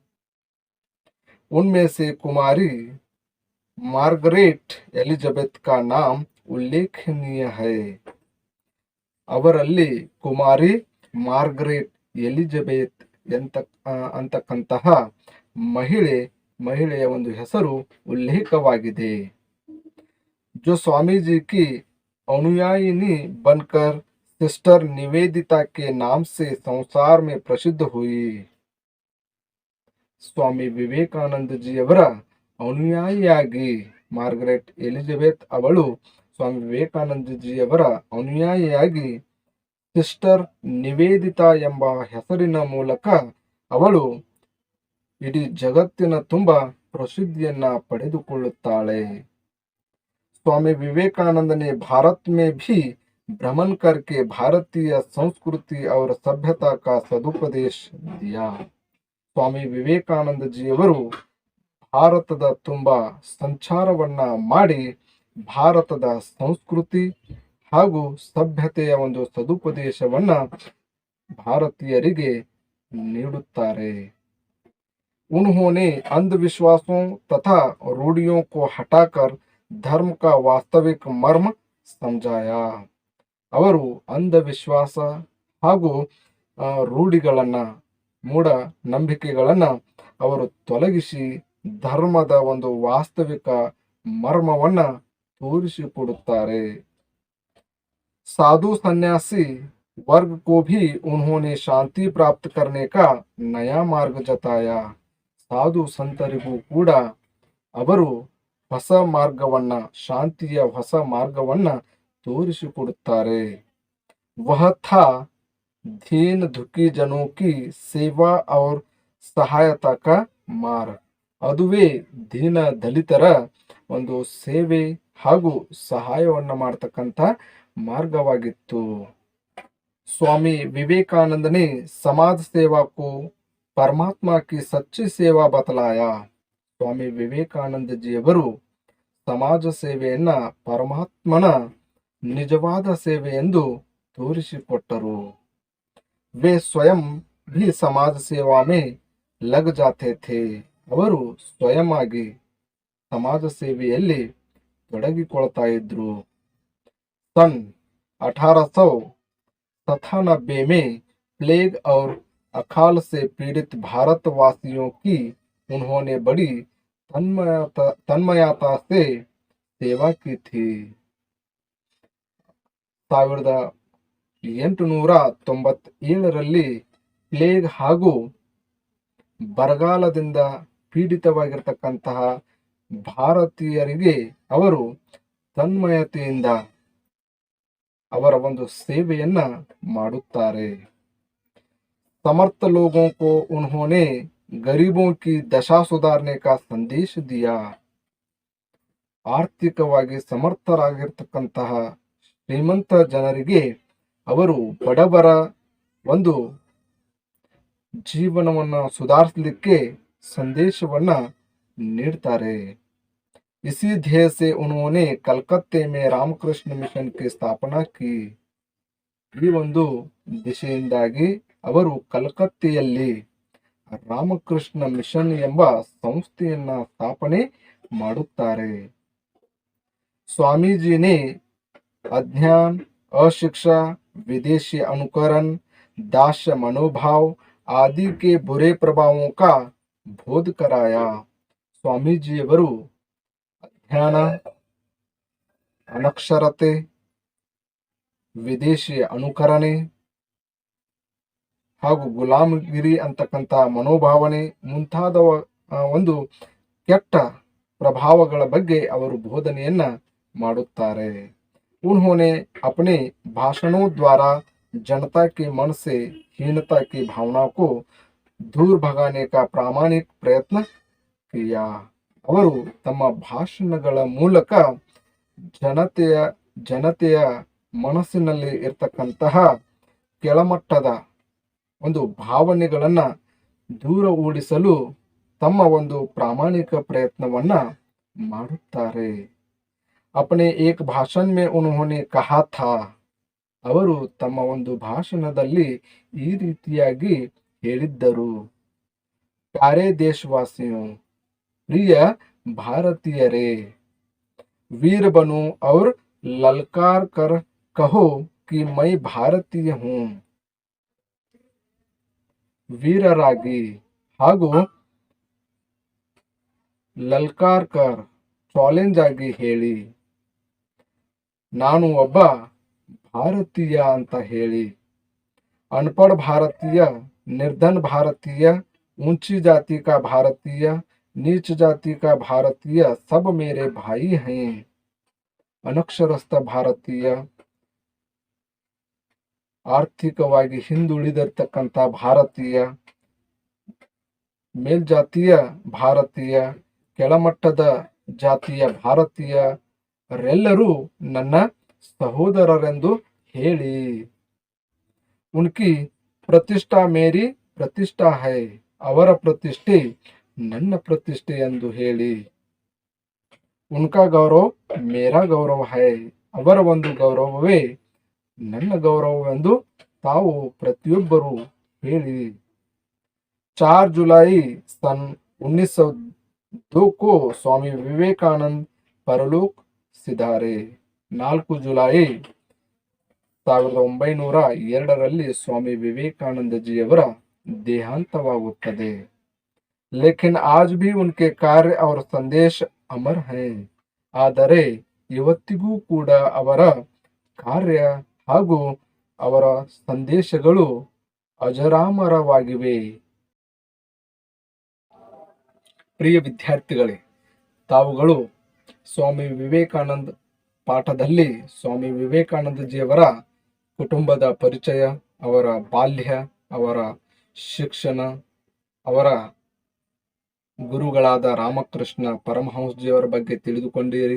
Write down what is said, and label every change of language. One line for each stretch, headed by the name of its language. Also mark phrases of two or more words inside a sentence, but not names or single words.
Hindi: उनमें से कुमारी मार्गरेट एलिजाबेथ का नाम उल्लेखनीय है.
Kannada: ಅವರಲ್ಲಿ ಕುಮಾರಿ ಮಾರ್ಗರೆಟ್ ಎಲಿಜಬೆತ್ ಅಂತಕ್ಕಂತಹ ಮಹಿಳೆಯ ಒಂದು ಹೆಸರು ಉಲ್ಲೇಖವಾಗಿದೆ.
Hindi: जो स्वामी जी की अनुयायिनी बनकर सिस्टर निवेदिता के नाम से संसार में प्रसिद्ध हुई.
Kannada: ಸ್ವಾಮಿ ವಿವೇಕಾನಂದ ಜಿಯವರ ಅನುಯಾಯಿಯಾಗಿ ಮಾರ್ಗರೆಟ್ ಎಲಿಜಬೆತ್ ಅವಳು ಸ್ವಾಮಿ ವಿವೇಕಾನಂದ ಜಿಯವರ ಅನುಯಾಯಿಯಾಗಿ ಸಿಸ್ಟರ್ ನಿವೇದಿತಾ ಎಂಬ ಹೆಸರಿನ ಮೂಲಕ ಅವಳು ಇಡೀ ಜಗತ್ತಿನ ತುಂಬ ಪ್ರಸಿದ್ಧಿಯನ್ನ ಪಡೆದುಕೊಳ್ಳುತ್ತಾಳೆ.
Hindi: स्वामी विवेकानंद ने भारत में भी भ्रमण करके भारतीय संस्कृति और सभ्यता का सदुपदेश दिया.
Kannada: ಸ್ವಾಮಿ ವಿವೇಕಾನಂದ ಜಿಯವರು ಭಾರತದ ತುಂಬ ಸಂಚಾರವನ್ನ ಮಾಡಿ ಭಾರತದ ಸಂಸ್ಕೃತಿ ಹಾಗೂ ಸಭ್ಯತೆಯ ಒಂದು ಸದುಪದೇಶವನ್ನ ಭಾರತೀಯರಿಗೆ ನೀಡುತ್ತಾರೆ.
Hindi: उन्होंने अंधविश्वासों तथा रूढ़ियों को हटाकर धर्म का वास्तविक मर्म समझाया.
Kannada: ಅವರು ಅಂಧವಿಶ್ವಾಸ ಹಾಗೂ ರೂಢಿಗಳನ್ನ ಮೂಢ ನಂಬಿಕೆಗಳನ್ನ ಅವರು ತೊಲಗಿಸಿ ಧರ್ಮದ ಒಂದು ವಾಸ್ತವಿಕ ಮರ್ಮವನ್ನ ತೋರಿಸಿಕೊಡುತ್ತಾರೆ।
Hindi: साधु सन्यासी वर्ग को भी उन्होंने शांति प्राप्त करने का नया मार्ग जताया।
Kannada: ಸಾಧು ಸಂತರಿಗೂ ಕೂಡ ಅವರು ಹೊಸ ಮಾರ್ಗವನ್ನ, ಶಾಂತಿಯ ಹೊಸ ಮಾರ್ಗವನ್ನ ತೋರಿಸಿಕೊಡುತ್ತಾರೆ।
Hindi: वह था दीन दुखी जनों की सेवा और ಸಹಾಯತಾ का ಮಾರ್ಗ।
Kannada: ಅದುವೇ ದೀನ ದಲಿತರ ಒಂದು ಸೇವೆ ಹಾಗೂ ಸಹಾಯವನ್ನ ಮಾಡತಕ್ಕಂಥ ಮಾರ್ಗವಾಗಿತ್ತು।
Hindi: स्वामी विवेकानंद ने समाज सेवा को परमात्मा की सच्ची सेवा बतलाया।
Kannada: ಸ್ವಾಮಿ ವಿವೇಕಾನಂದ ಜಿಯವರು ಸಮಾಜ ಸೇವೆಯನ್ನ ಪರಮಾತ್ಮನ ನಿಜವಾದ ಸೇವೆ ಎಂದು ತೋರಿಸಿಕೊಟ್ಟರು।
Hindi: वे स्वयं भी समाज सेवा में लग जाते थे।
Kannada: ಅವರು ಸ್ವಯಂ ಆಗಿ ಸಮಾಜ ಸೇವೆಯಲ್ಲಿ ತೊಡಗಿಕೊಳ್ತಾ ಇದ್ರು।
Hindi: सन 1897 में प्लेग और अकाल से पीड़ित भारतवासियों की उन्होंने बड़ी तन्मयता से सेवा की थी।
Kannada: 1897ರಲ್ಲಿ ಪ್ಲೇಗ್ ಹಾಗೂ ಬರಗಾಲದಿಂದ ಪೀಡಿತವಾಗಿರತಕ್ಕಂತಹ ಭಾರತೀಯರಿಗೆ ಅವರು ತನ್ಮಯತೆಯಿಂದ ಅವರ ಒಂದು ಸೇವೆಯನ್ನ ಮಾಡುತ್ತಾರೆ।
Hindi: समर्थ लोगों को उन्होंने गरीबों की दशा सुधारने का संदेश दिया।
Kannada: ಆರ್ಥಿಕವಾಗಿ ಸಮರ್ಥರಾಗಿರ್ತಕ್ಕಂತಹ ಶ್ರೀಮಂತ ಜನರಿಗೆ ಅವರು ಬಡವರ ಒಂದು ಜೀವನವನ್ನ ಸುಧಾರಿಸಲಿಕ್ಕೆ ಸಂದೇಶವನ್ನ ನೀಡ್ತಾರೆ।
Hindi: इसी ध्येय से उन्होंने कलकत्ते में रामकृष्ण मिशन की स्थापना की।
Kannada: ಈ ಒಂದು ದಿಶೆಯಿಂದಾಗಿ ಅವರು ಕಲ್ಕತ್ತೆಯಲ್ಲಿ ರಾಮಕೃಷ್ಣ ಮಿಷನ್ ಎಂಬ ಸಂಸ್ಥೆಯನ್ನ ಸ್ಥಾಪನೆ ಮಾಡುತ್ತಾರೆ।
Hindi: स्वामी जी ने अज्ञान, अशिक्षा, विदेशी अनुकरण, दास्य मनोभाव आदि के बुरे प्रभावों का बोध कराया।
Kannada: स्वामी जी ಅವರು ಅಜ್ಞಾನ, ಅನಕ್ಷರತೆ, ವಿದೇಶಿ ಅನುಕರಣೆ ಹಾಗೂ ಗುಲಾಮಗಿರಿ ಅಂತಕ್ಕಂಥ ಮನೋಭಾವನೆ ಮುಂತಾದ ಒಂದು ಕೆಟ್ಟ ಪ್ರಭಾವಗಳ ಬಗ್ಗೆ ಅವರು ಬೋಧನೆಯನ್ನ ಮಾಡುತ್ತಾರೆ।
Hindi: उन्होंने अपने भाषणों द्वारा जनता के मन से हीनता की भावना को दूर भगाने का प्रामाणिक प्रयत्न किया।
Kannada: ಅವರು ತಮ್ಮ ಭಾಷಣಗಳ ಮೂಲಕ ಜನತೆಯ ಮನಸ್ಸಿನಲ್ಲಿ ಇರ್ತಕ್ಕಂತಹ ಕೆಳಮಟ್ಟದ ಒಂದು ಭಾವನೆಗಳನ್ನ ದೂರ ಓಡಿಸಲು ತಮ್ಮ ಒಂದು ಪ್ರಾಮಾಣಿಕ ಪ್ರಯತ್ನವನ್ನ ಮಾಡುತ್ತಾರೆ।
Hindi: अपने एक भाषण में उन्होंने कहा था,
Kannada: ಅವರು ತಮ್ಮ ಒಂದು ಭಾಷಣದಲ್ಲಿ ಈ ರೀತಿಯಾಗಿ ಹೇಳಿದ್ದರು।
Hindi: प्यारे देशवासियों, प्रिय भारतीयरे, वीर बनो और ललकार कर कहो कि मैं भारतीय हूँ।
Kannada: ವೀರರಾಗಿ ಹಾಗೂ
Hindi: ललकार कर
Kannada: ಚಾಲೆಂಜ್ ಆಗಿ ಹೇಳಿ, ನಾನು ಒಬ್ಬ ಭಾರತೀಯ ಅಂತ ಹೇಳಿ।
Hindi: अनपढ़ भारतीय, निर्धन भारतीय, ऊंची जाति का भारतीय, नीच जाति का भारतीय सब मेरे भाई हैं।
Kannada: ಅನಕ್ಷರಸ್ಥ ಭಾರತೀಯ, ಆರ್ಥಿಕವಾಗಿ ಹಿಂದುಳಿದಿರ್ತಕ್ಕಂಥ ಭಾರತೀಯ, ಮೇಲ್ಜಾತಿಯ ಭಾರತೀಯ, ಕೆಳಮಟ್ಟದ ಜಾತಿಯ ಭಾರತೀಯರೆಲ್ಲರೂ ನನ್ನ ಸಹೋದರರೆಂದು ಹೇಳಿ।
Hindi: उनकी प्रतिष्ठा मेरी प्रतिष्ठा है,
Kannada: ಅವರ ಪ್ರತಿಷ್ಠೆ ನನ್ನ ಪ್ರತಿಷ್ಠೆ ಎಂದು ಹೇಳಿ।
Hindi: उनका गौरव मेरा गौरव है,
Kannada: ಅವರ ಒಂದು ಗೌರವವೇ ನನ್ನ ಗೌರವವೆಂದು ತಾವು ಪ್ರತಿಯೊಬ್ಬರು ಹೇಳಿ।
Hindi: 4 जुलाई सन 1902 को स्वामी विवेकानंद परलोक सिधारे।
Kannada: 4 ಜುಲೈ 1902ರಲ್ಲಿ ಸ್ವಾಮಿ ವಿವೇಕಾನಂದ ಜಿಯವರ देहांतवागुತ್ತದೆ।
Hindi: लेकिन आज भी उनके कार्य और संदेश अमर हैं।
Kannada: ಆದರೆ ಇವತ್ತಿಗೂ ಕೂಡ ಅವರ ಕಾರ್ಯ ಹಾಗೂ ಅವರ ಸಂದೇಶಗಳು ಅಜರಾಮರವಾಗಿವೆ. ಪ್ರಿಯ ವಿದ್ಯಾರ್ಥಿಗಳೇ, ತಾವುಗಳು ಸ್ವಾಮಿ ವಿವೇಕಾನಂದ ಪಾಠದಲ್ಲಿ ಸ್ವಾಮಿ ವಿವೇಕಾನಂದಜಿಯವರ ಕುಟುಂಬದ ಪರಿಚಯ, ಅವರ ಬಾಲ್ಯ, ಅವರ ಶಿಕ್ಷಣ, ಅವರ ಗುರುಗಳಾದ ರಾಮಕೃಷ್ಣ ಪರಮಹಂಸಜಿಯವರ ಬಗ್ಗೆ ತಿಳಿದುಕೊಂಡಿರಿ.